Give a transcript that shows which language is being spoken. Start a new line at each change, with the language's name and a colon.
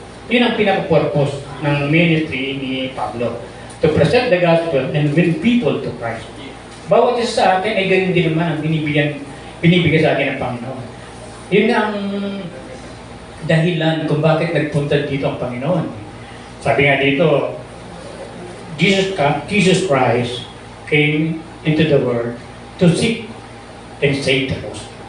Filipino: Yun ang pinaka-purpose ng ministry ni Pablo.
English: To present the gospel and win people to Christ.
Filipino: Bawat isa sa atin ay ganyan din naman ang binibigay sa akin ng Panginoon. Yun ang dahilan kung bakit nagpunta dito ang Panginoon. Sabi nga dito,
English: Jesus Christ came into the world to seek and save the lost.